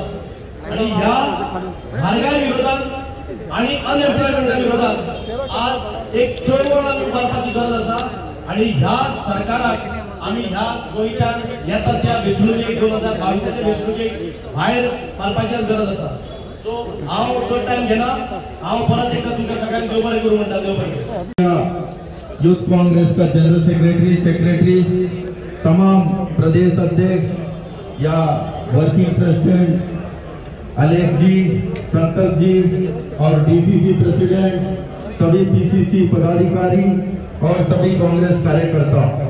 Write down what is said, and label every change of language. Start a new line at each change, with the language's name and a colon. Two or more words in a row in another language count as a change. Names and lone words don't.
Konkani: आणि ह्या म्हारगाय विरोधात आणि अनएम्प्लॉयमेंटा विरोधात आज एक चळवळ आमी उबारपाची गरज आसा. आणि ह्या सरकाराक आम्ही ह्या गोंयच्या येता त्या वेंचणुकेक 2022च्या वेंचणुकेक भायर मारपाचीच गरज आसा. सो हांव चड टायम घेना, हांव परत एकदा तुमकां सगळ्यांक देव बरें करूं म्हणटा. देव बरें करूं.
Hindi: यूथ कांग्रेस का
English: general secretary,
Hindi: तमाम प्रदेश अध्यक्ष या
English: working president
Hindi: अलेक्स जी, संकल्प जी और
English: DCC president,
Hindi: सभी पीसीसी पदाधिकारी और सभी कांग्रेस कार्यकर्ता,